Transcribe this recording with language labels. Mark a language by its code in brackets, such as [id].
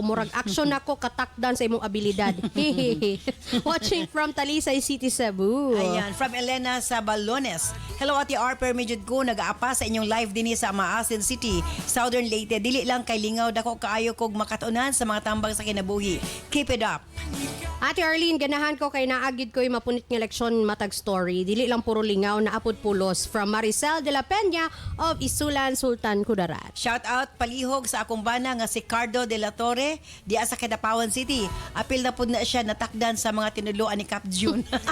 [ceb] Murag action nako katakdan sa imong abilidad. [en] Watching from [ceb] Talisay City, Cebu. Ayan, from Elena Sabalones. Hello, Ate Arper, medyo ko nag-aapa sa inyong live din sa Maasin City, Southern Leyte. Dili lang kay lingaw dako kaayo kog makatunan sa mga tambang sa kinabuhi. [en] Keep it up. [ceb] Ate Arlene, ganahan ko kay naagid ko'y mapunit ng leksyon matag story. Dili lang puro lingaw na apod pulos. From Maricel de la Peña of Isulan, Sultan Kudarat. Shout out palihog sa akong bana nga si Cardo de la Torre diya sa Kadapawan City. Apil na pud na siya natakdan sa mga tinuluan ni Cap June.